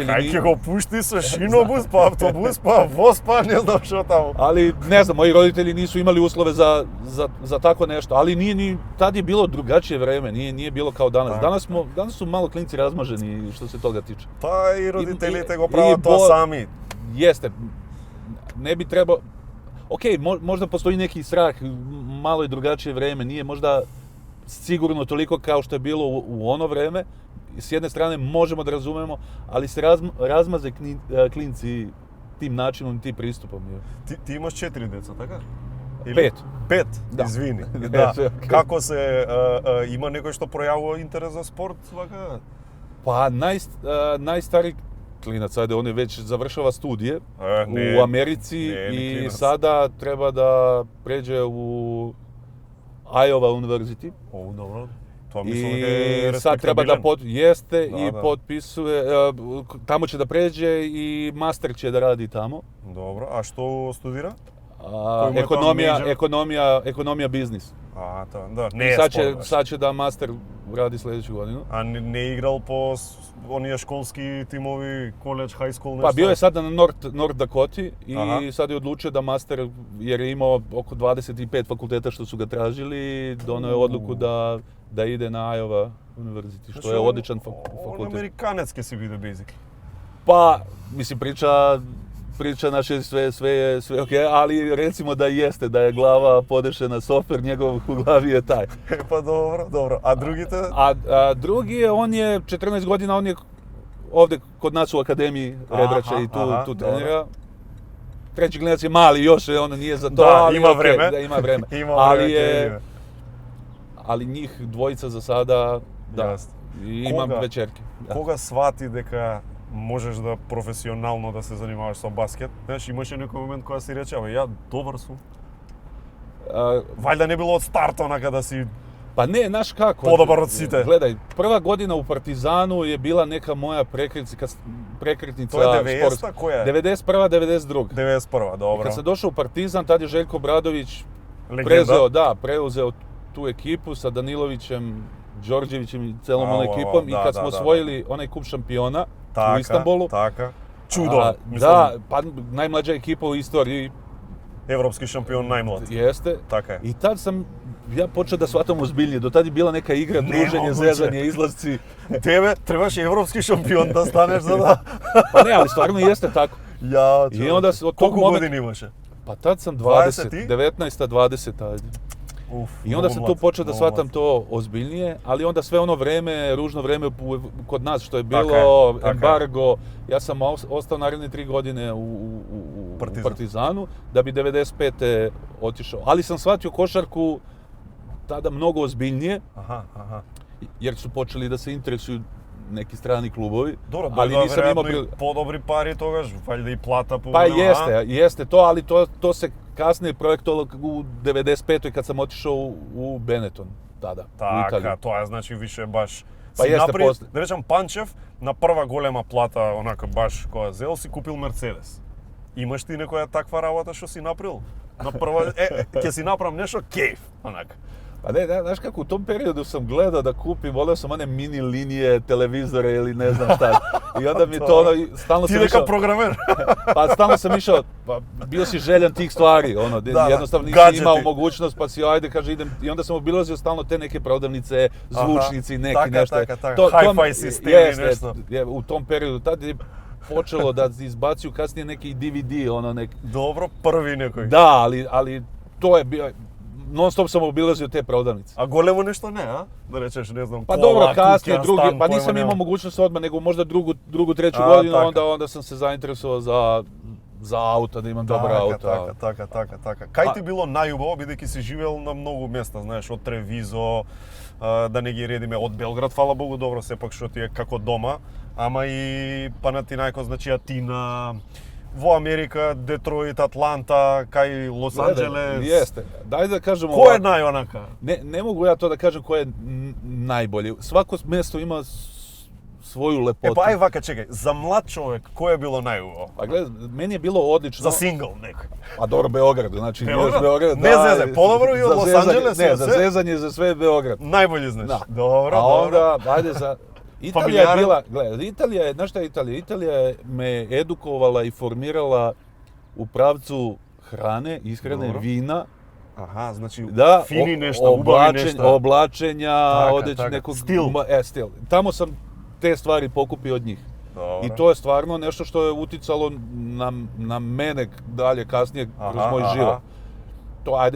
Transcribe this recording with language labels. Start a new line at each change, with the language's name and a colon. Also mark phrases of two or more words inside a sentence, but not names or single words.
Serbian: Kaj го pušti sa Šinobus, pa autobus, pa voz, pa ne znam što tamo. Ali ne znam, moji roditelji nisu imali uslove za tako nešto, ali nije ni, tad je bilo drugačije vreme, nije bilo kao danas. Danas su malo klinci razmaženi što se toga tiče.
Macedonian: Pa i roditeljite го прават тоа сами.
Serbian: Jeste, ne bi trebao, možda postoji neki strah, malo je drugačije vreme, nije možda sigurno toliko kao što je bilo u ono vreme. S jedne strane možemo da razumemo, ali se razmaze klinci tim načinom i tim pristupom.
Macedonian: Ти имаш 4 деца, така? 5. 5, Да. извини. Не, Да. се окей. Како се има некој што пројавува интерес за спорт, вака?
Serbian: Pa najstariji klinac, ajde, on je već završava studije Ne, u Americi ne i klinac. sada treba da pređe u Iowa University.
Macedonian: О, добро. Тоа мислам дека
Serbian: I
Macedonian: е
Serbian: sad treba da
Macedonian: респектабилен.
Serbian: jeste Da, i da. potpisuje, tamo će da pređe i master će da radi tamo.
Macedonian: Добро, а што студира?
Serbian: Koji mu je to Ekonomija biznis.
Macedonian: А, тоа, да, не
Serbian: I
Macedonian: е
Serbian: sad
Macedonian: спорт.
Serbian: će,
Macedonian: баш.
Serbian: sad će da master radi sljedeću godinu.
Macedonian: А не играл по оние школски тимови, коледж, хај скул, нешто?
Serbian: Pa bio je sada na North Dakota i Aha. sad je odlučio da master, jer je imao oko 25 fakulteta što su ga tražili, doneo je odluku da ide na Iowa University, što je odličan
Macedonian: On
Serbian: fakultet.
Macedonian: американец ке си биде basically.
Serbian: Pa, mislim, priča naše sve je okej, ali recimo da jeste, da je glava podešena softver, njegov u glavi je taj.
Macedonian: Па добро, добро. А другите?
Serbian: A drugi je, on je 14 godina, on je ovde kod nas u akademiji Rebraća i tu trenira. Treći klinac je mali, još on nije za to, Da, ali ima okej, vreme. da, ima vreme.
Macedonian: Има
Serbian: Ali
Macedonian: време,
Serbian: je,
Macedonian: ќе
Serbian: ali njih dvojica za sada, da.
Macedonian: Јасно.
Serbian: I imam Koga? večerke. Da.
Macedonian: Кога свати дека можеш да професионално да се занимаваш со баскет? Знаеш, имаше некој момент кога си рече, абе, ја добар сум. Вајда не било од старт онака да си...
Serbian: Pa ne, znaš kako?
Macedonian: Подобар од сите.
Serbian: Gledaj, prva godina u Partizanu je bila neka moja prekretnica
Macedonian: Тоа е 90-та,
Serbian: sportska.
Macedonian: која е? 91. 92. 91, добро.
Serbian: Kad sam došao u Partizan, tad je Željko Obradović
Macedonian: Легенда.
Serbian: preuzeo tu ekipu sa Danilovićem, Đorđevićem i celom Au, onom au, ekipom. da, I kad da, smo da, osvojili onaj kup šampiona
Macedonian: Така,
Serbian: u Istanbulu.
Macedonian: Така. Чудо.
Serbian: Da, pa najmlađa ekipa u istoriji
Macedonian: Европски шампион најмлад.
Serbian: jeste.
Macedonian: Така е.
Serbian: I tad sam ja počeo da shvatam ozbiljnije. Do tad je bila neka igra, druženje, Nemoguće. zezanje, izlazci.
Macedonian: Тебе требаше европски шампион да станеш за да...
Serbian: Pa ne, ali stvarno jeste tako.
Macedonian: Ја,
Serbian: I onda se od tog
Macedonian: Колку момента... години имаше?
Serbian: Pa tad sam 20 20, i? 19, 20, ajde. Уф, I onda sam tu počeo da shvatam to ozbiljnije, ali onda sve ono vreme, ružno vreme kod nas što je bilo, Tako je. embargo, ja sam ostao naredne 3 godine u Partizanu, da bi 95. otišao. Ali sam shvatio košarku tada mnogo ozbiljnije,
Macedonian: Аха, аха.
Serbian: jer su počeli da se interesuju neki strani klubovi,
Macedonian: Добро,
Serbian: ali nisam imao
Macedonian: веројатно и подобри пари тогаш, ваљда и плата по...
Serbian: Pa jeste to, ali to se kasnije projektovalo u 95. kad sam otišao u Benetton tada, u Italiju.
Macedonian: Така, тоа значи више баш... Па си
Serbian: јесте
Macedonian: напри, после. да речам, Панчев на прва голема плата, онака баш која зел, си купил Мерцедес. Имаш ти некоја таква работа што си направил? На прва, ќе си направам нешто кејф, онака.
Serbian: Pa ne, znaš kako, u tom periodu sam gledao da kupim, voleo sam one mini linije, televizore ili ne znam šta. I onda mi to ono, stalno
Macedonian: Ти
Serbian: sam
Macedonian: дека
Serbian: išao,
Macedonian: програмер.
Serbian: pa stalno sam išao, pa bio si željan tih stvari, ono, Da, jednostavno nisi gadgeti. imao mogućnost, pa si ajde, kaže idem, i onda sam obilazio stalno te neke prodavnice, zvučnici, neki
Macedonian: Така,
Serbian: nešto.
Macedonian: така.
Serbian: To- Hi-fi to- sistemi, jeste,
Macedonian: нешто.
Serbian: u tom periodu, tad je počelo da izbacuju kasnije neki DVD, ono nek...
Macedonian: Добро, први некој.
Serbian: Da, ali to je bio... Non stop sam obilazio te prodavnice.
Macedonian: А големо нешто не, а? Да речеш, не знам,
Serbian: Pa
Macedonian: кола,
Serbian: dobro, kasnije
Macedonian: куќа,
Serbian: drugi,
Macedonian: стан,
Serbian: pa
Macedonian: појма
Serbian: nisam
Macedonian: нема.
Serbian: imao mogućnost odmah, nego možda drugu, treću A, godinu,
Macedonian: така.
Serbian: onda sam se zainteresovao za auta, da imam dobra auta.
Macedonian: Така. Кај ти било најубаво, бидејќи си живеел на многу места, знаеш, од Тревизо, да не ги редиме, од Белград, фала Богу, добро, сепак што ти е како дома, ама и Панатинајкос, значи Атина, во Америка, Детройт, Атланта, кај Лос Анџелес.
Serbian: Jeste. Daj da kažemo
Macedonian: Кој е
Serbian: ovako.
Macedonian: најонака?
Serbian: Ne mogu ja to da kažem ko je najbolji. Svako mjesto ima svoju lepotu.
Macedonian: Па ај вака, чекај, за млад човек, кој е било најубаво?
Serbian: Pa gledaj, meni je bilo odlično.
Macedonian: За сингл некој.
Serbian: Pa dobro, Beograd, znači Beograd? Beograd.
Macedonian: Не зезај, подобро и
Serbian: za
Macedonian: Los
Serbian: zezanje-
Macedonian: Angeles,
Serbian: Ne, za za sve? zezanje za sve Beograd.
Macedonian: Најбољи знаеш.
Serbian: Da.
Macedonian: Добро,
Serbian: A
Macedonian: добро.
Serbian: onda, ajde za... Italija je
Macedonian: Familijaran?
Serbian: bila, gledaj, Italija je, znaš šta je Italija? Italija me edukovala i formirala u pravcu hrane, ishrane, Dobro. vina,
Macedonian: Аха, значи
Serbian: da,
Macedonian: фини нешта, убави нешта.
Serbian: oblačenja,
Macedonian: Така, така.
Serbian: nekog... Stil. Stil. Tamo sam te stvari pokupio od njih.
Macedonian: Добро.
Serbian: I to je stvarno nešto što je uticalo na mene dalje kasnije kroz moj život. To ajde